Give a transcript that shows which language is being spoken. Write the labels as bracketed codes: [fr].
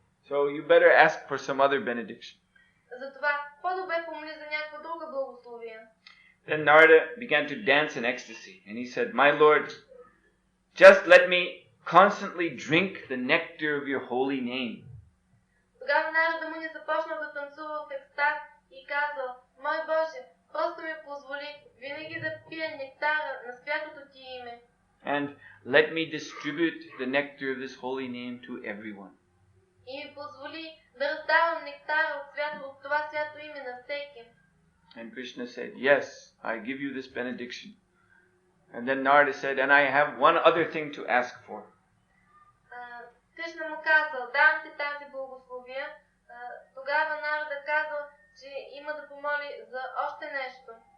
[en] So you better ask for some other benediction. [bg] Затова по-добре помоли за някаква друга благословие. [en] Then Narada began to dance in ecstasy, and he said, my Lord, just let me constantly drink the nectar of your holy name. [bg] Тогава Нарада Муни започна да танцува в екстаз и казал, мой Боже, просто ми позволи винаги да пия нектара на святото ти име. [en] And let me distribute the nectar of this holy name to everyone. [bg] И ми позволи да раздавам нектара от това свято име на всеки. [en] And Krishna said, yes, I give you this benediction. And then Narada said, and I have one other thing to ask for. [bg] Кришна му казал, давам ти тази благословия. Тогава Нарада казал, че има да помоли за още нещо.